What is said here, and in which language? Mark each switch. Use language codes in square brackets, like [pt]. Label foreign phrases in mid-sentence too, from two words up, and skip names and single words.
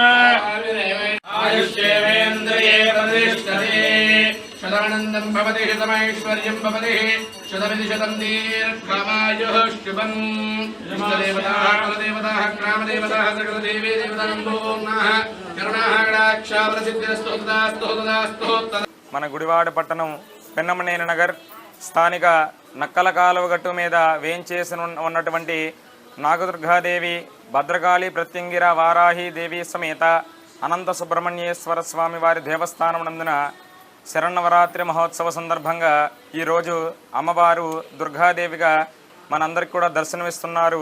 [sa] आयुष्येवेन्द्रिये प्रतिष्ठते शतानन्दं भवति शतमैश्वर्यं भवति शतमिति शतं दीर्घमायुः शुभम् इष्टदेवताः कुलदेवताः ग्रामदेवताः सकलदेवी देवताम्बोम्नः करुणाः कटाक्षाः प्रसिद्धिरस्तु तदास्तु तदास्तु [te] మన గుడివాడ పట్టణం పిన్నమనేని నగర్ స్థానిక నక్కల కాలువగట్టు మీద వేంచేసి ఉన్నటువంటి నాగదుర్గాదేవి, భద్రకాళి, ప్రత్యంగిర, వారాహి దేవి సమేత అనంత సుబ్రహ్మణ్యేశ్వర స్వామి వారి దేవస్థానం నందున శరన్నవరాత్రి మహోత్సవ సందర్భంగా ఈరోజు అమ్మవారు దుర్గాదేవిగా మనందరికి కూడా దర్శనమిస్తున్నారు.